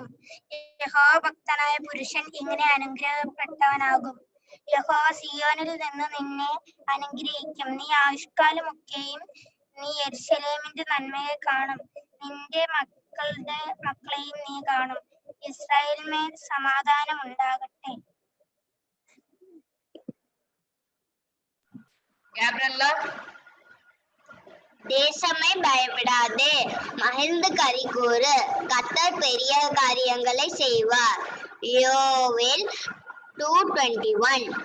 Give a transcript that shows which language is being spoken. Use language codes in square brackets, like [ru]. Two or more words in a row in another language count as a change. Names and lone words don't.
[ml] യഹോവ ഭക്തനായ പുരുഷൻ ഇങ്ങനെ അനുഗ്രഹപ്പെട്ടവനാകും. യഹോവ സിയോനിൽ നിന്ന് നിന്നെ അനുഗ്രഹിക്കും. നീ ആയുഷ്കാലമൊക്കെയും നീ യെരൂശലേമിന്റെ നന്മയെ കാണും. നിന്റെ മക്കളെയും നീ കാണും. ഇസ്രായേലിന്മേൽ സമാധാനം ഉണ്ടാകട്ടെ. Gabriella. [ta] தேசமே பயப்படாதே, மகிழ்ந்து கரி கூறு, கர்த்தர் பெரிய காரியங்களை செய்வார். யோவேல் 2:21.